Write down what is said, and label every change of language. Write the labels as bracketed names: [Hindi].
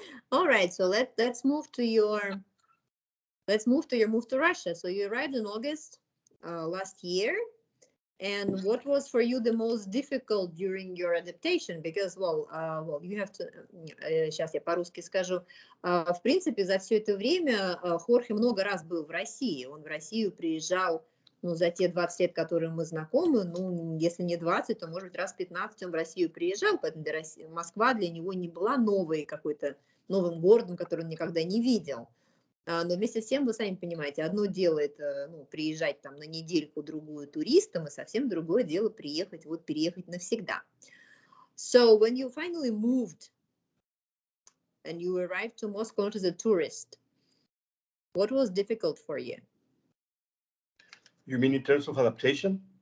[English] All right, so let's move to your move to Russia. So you arrived in August last year. And what was for you the most difficult during your adaptation? Because, well, you have to... [Russian] Сейчас я по-русски скажу. В принципе, за все это время Хорхе много раз был в России. Он в Россию приезжал, за те 20 лет, которые мы знакомы, если не 20, то, может быть, раз 15 он в Россию приезжал, поэтому Москва для него не была новым городом, который он никогда не видел. Но вместе с тем, вы сами понимаете, одно дело это приезжать там на недельку-другую туристом, и совсем другое дело переехать навсегда. [English] So when you finally moved and you arrived to Moscow as a tourist, what was difficult for you? You mean in terms of adaptation?